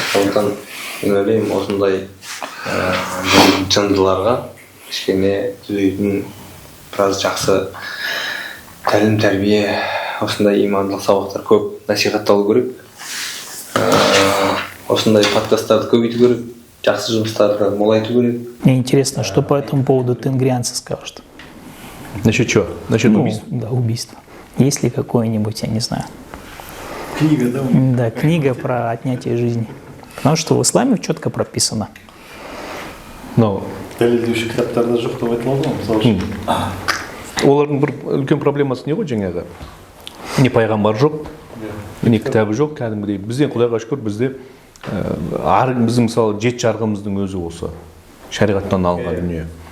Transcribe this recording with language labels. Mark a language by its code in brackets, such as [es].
[kk] Сондықтан мен ойлаймын, осындай жындыларға кішкене түзейтін біраз жақсы тәлім-тәрбие, осындай имандылық сабақтар көп насихатталу керек. Осындай подкасттарды көбейту керек, жақсы жұмыстарды молайту керек. [ru] Мне интересно, что по этому поводу тенгрианцы скажут. Насчет чего? Насчет убийств? Да, убийства. Есть ли какое-нибудь, я не знаю. Книга, да? Да, книга про отнятие жизни. Потому что в исламе четко прописано. Но [kk] Дәлелдеуші кітаптарда жоқ деп айтылады ғой, мысалы үшін. олардың бір үлкен проблемасы не ғой жаңағы? Не пайғамбар жоқ, не кітабы жоқ, кәдімгідей. Бізден Құдайға шүкір, бізде біздің мысалы 7 жарғымыздың өзі осы шариғаттан алынған дүние.